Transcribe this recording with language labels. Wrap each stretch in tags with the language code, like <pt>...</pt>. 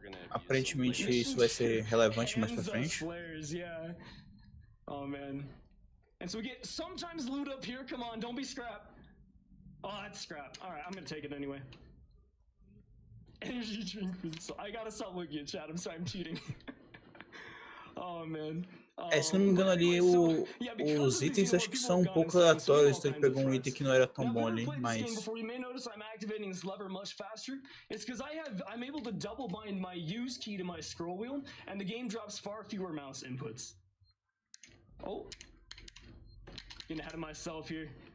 <pt>Aparentemente isso vai ser relevante mais pra frente.</pt> <en>Flares, yeah. Oh man. And so we get sometimes loot up here, come on, don't be scrap. Oh, that's scrap. Alright, I'm gonna take it anyway. Energy drink for this. I gotta stop looking at chat. I'm sorry, I'm cheating. Oh man.</en> <pt>Se não me engano ali os itens acho que são um pouco aleatórios, então ele pegou um item que não era tão bom ali, mas</pt> <en>before you may notice I'm activating this lever much faster. It's because I'm able to double bind my use key to my scroll wheel, and the game drops far fewer mouse inputs. Oh, getting ahead of myself here.</en>